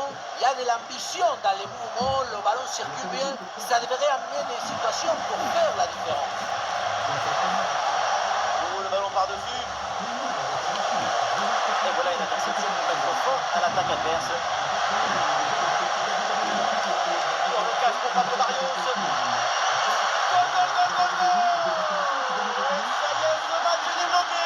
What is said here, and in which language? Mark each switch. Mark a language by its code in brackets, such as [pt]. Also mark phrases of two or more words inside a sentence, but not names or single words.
[fr] Il y a de l'ambition dans les mouvements, le ballon circule bien. Ça devrait amener des situations pour faire la différence. Oh, le ballon par-dessus. Et voilà une interception qui met fort à l'attaque adverse. Dans le cache pour Pablo Barrios. [es] Gol, gol, gol, gol, gol. [fr] Ça y est, ce match est débloqué.